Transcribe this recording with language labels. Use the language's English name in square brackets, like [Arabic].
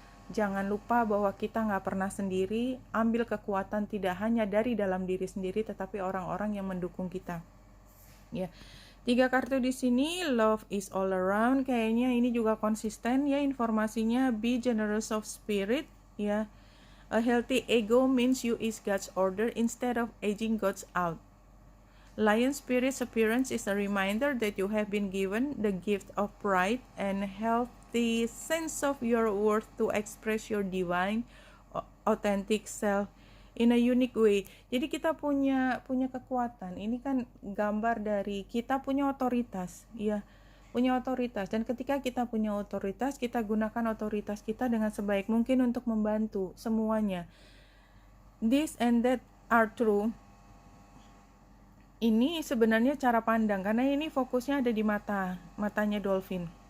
[Indonesian] Jangan lupa bahwa kita nggak pernah sendiri. Ambil kekuatan tidak hanya dari dalam diri sendiri, tetapi orang-orang yang mendukung kita. Ya, 3 kartu di sini, [English] love is all around. [Indonesian] Kayaknya ini juga konsisten ya informasinya. [English] Be generous of spirit ya. A healthy ego means you is God's order instead of aging God's out. Lion spirit's appearance is a reminder that you have been given the gift of pride and healthy sense of your worth to express your divine, authentic self in a unique way. [Indonesian] Jadi kita punya kekuatan. Ini kan gambar dari kita punya otoritas, ya. punya otoritas. Dan ketika kita punya otoritas, kita gunakan otoritas kita dengan sebaik mungkin untuk membantu semuanya. [English] This and that are true. [Indonesian] Ini sebenarnya cara pandang, karena ini fokusnya ada di matanya dolphin.